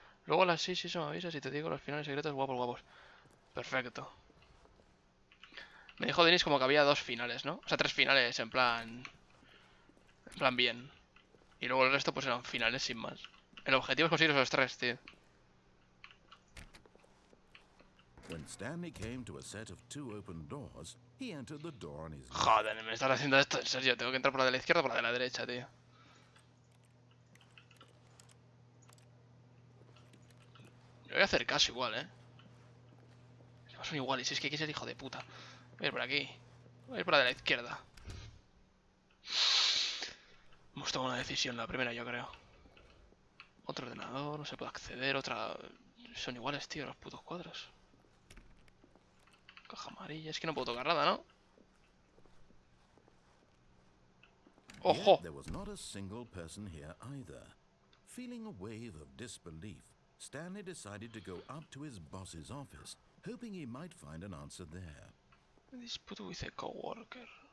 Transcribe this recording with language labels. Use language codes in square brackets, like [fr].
[es] Luego a las 6 eso me avisas y te digo los finales secretos guapos, guapos. Perfecto. Me dijo Denis como que había 2 finales, ¿no? O sea, 3 finales en plan... En plan bien. Y luego el resto pues eran finales sin más. El objetivo es conseguir esos 3, tío. [en] When Stanley came to a set of 2 open doors, he entered the door on his left. [es] Joder, me estás haciendo esto en serio. Tengo que entrar por la de la izquierda o por la de la derecha, tío. Me voy a hacer caso igual, ¿eh? Son iguales, es que hay que ser hijo de puta. Voy a ir por aquí. Voy a ir por la de la izquierda. Hemos tomado una decisión, la primera yo creo. Otro ordenador, no se puede acceder, otra... Son iguales, tío, los putos cuadros. Caja amarilla, es que no puedo tocar nada, ¿no? ¡Ojo! [en] Yet there was not a single person here either. Feeling a wave of disbelief, Stanley decided to go up to his boss's office, hoping he might find an answer there. Dispute with a coworker.